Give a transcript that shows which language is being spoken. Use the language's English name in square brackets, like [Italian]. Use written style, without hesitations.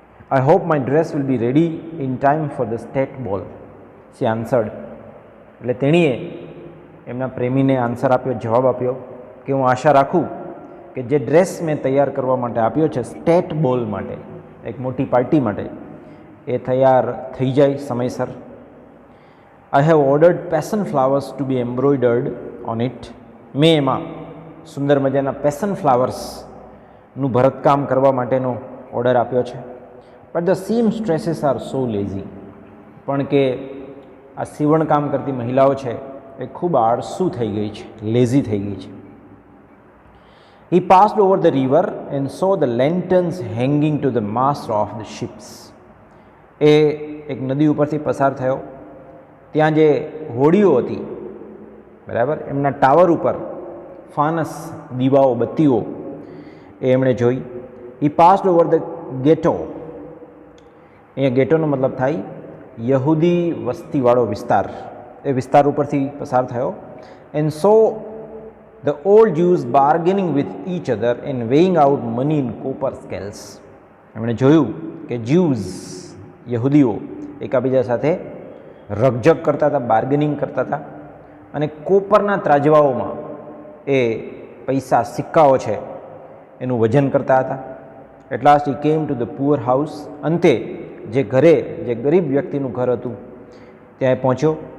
[English] I hope my dress will be ready in time for the state ball, she answered. [Gujarati] એટલે તેણીએ એમના પ્રેમીને answer આપ્યો, જવાબ આપ્યો કે હું આશા રાખું કે જે ડ્રેસ મેં તૈયાર કરવા માટે આપ્યો છે સ્ટેટ બોલ માટે, એક મોટી પાર્ટી માટે, એ તૈયાર થઈ જાય સમયસર. [English] I have ordered passion flowers to be embroidered on it. [Gujarati] મેં એમાં સુંદર મજાના પેશન ફ્લાવર્સનું ભરતકામ કરવા માટેનો ઓર્ડર આપ્યો છે. [English] But the seamstresses are so lazy. [Gujarati] પણ કે આ સીવણકામ કરતી મહિલાઓ છે એ ખૂબ આળસુ થઈ ગઈ છે, લેઝી થઈ ગઈ છે. [English] He passed over the river and saw the lanterns hanging to the mast of the ships. [Gujarati] એ એક નદી ઉપરથી પસાર થયો. ત્યાં જે હોડીઓ હતી, બરાબર, એમના ટાવર ઉપર ફાનસ, દીવાઓ, બત્તીઓ એ એમણે જોઈ. [English] He passed over the ghetto. [Gujarati] અહીંયા ગેટોનો મતલબ થાય યહૂદી વસ્તીવાળો વિસ્તાર. એ વિસ્તાર ઉપરથી પસાર થયો. [English] And so the old Jews bargaining with each other and weighing out money in copper scales. [Gujarati] એમણે જોયું કે જ્યુઝ, યહૂદીઓ એકાબીજા સાથે રકઝક કરતા હતા, બાર્ગેનિંગ કરતા હતા અને કોપરના ત્રાજવાઓમાં એ પૈસા, સિક્કાઓ છે એનું વજન કરતા હતા. [English] At last he came to the poor house. [Gujarati] અંતે જે ઘરે, જે ગરીબ વ્યક્તિનું ઘર હતું ત્યાં પહોંચ્યો.